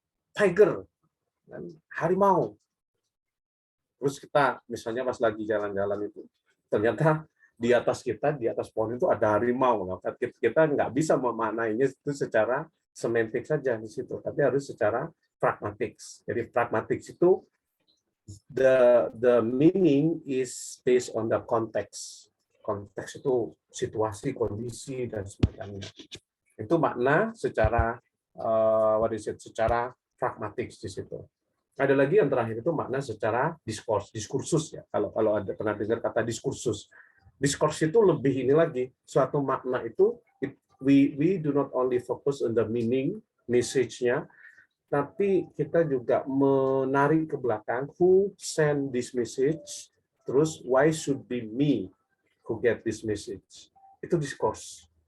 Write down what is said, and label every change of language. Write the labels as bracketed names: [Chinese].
[Indonesian] Tiger, harimau. Terus kita misalnya pas lagi jalan-jalan itu, ternyata di atas kita, di atas pohon itu ada harimau. Kita nggak bisa memaknainya itu secara semantik saja di situ, tapi harus secara pragmatik. Jadi pragmatik itu [English] the meaning is based on the context. [Indonesian] Konteks itu situasi, kondisi dan semacamnya. Itu makna secara secara pragmatik di situ. Ada lagi yang terakhir itu makna secara diskursus ya. Kalau ada pernah dengar kata diskursus. Diskurs itu lebih ini lagi, suatu makna itu [English] we do not only focus on the meaning, [Indonesian] message-nya, tapi kita juga menarik ke belakang [English] who send this message, [Indonesian] terus [English] why should be me who get this message. [Indonesian] Itu diskurs.